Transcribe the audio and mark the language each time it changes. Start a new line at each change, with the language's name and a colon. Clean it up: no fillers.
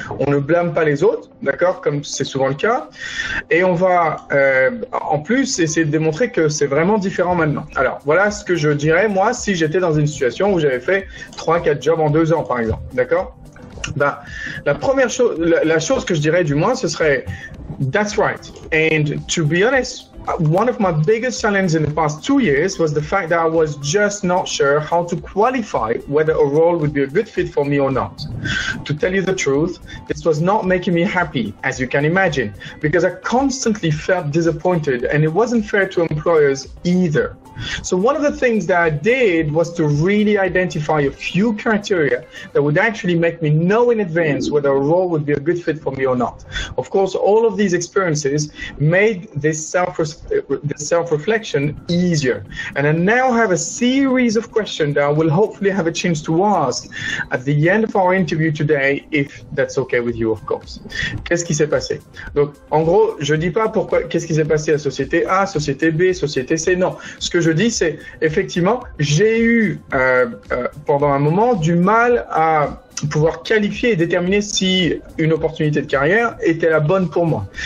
French: On ne blâme pas les autres, d'accord, comme c'est souvent le cas. Et on va, en plus, essayer de démontrer que c'est vraiment différent maintenant. Alors, voilà ce que je dirais, moi, si j'étais dans une situation où j'avais fait 3-4 jobs en 2 ans, par exemple, d'accord? La première chose, la chose que je dirais du moins, ce serait «
English: That's right. And to be honest, one of my biggest challenges in the past 2 years was the fact that I was just not sure how to qualify whether a role would be a good fit for me or not. To tell you the truth, this was not making me happy, as you can imagine, because I constantly felt disappointed and it wasn't fair to employers either. So one of the things that I did was to really identify a few criteria that would actually make me know in advance whether a role would be a good fit for me or not. Of course, all of these experiences made this self-reflection easier. And I now have a series of questions that I will hopefully have a chance to ask at the end of our interview today, if that's okay with you, of course.
French: Qu'est-ce qui s'est passé? Donc, en gros, je dis pas pourquoi, qu'est-ce qui s'est passé à société A, société B, société C. Non. Ce que je dis, c'est effectivement, j'ai eu pendant un moment du mal à pouvoir qualifier et déterminer si une opportunité de carrière était la bonne pour moi.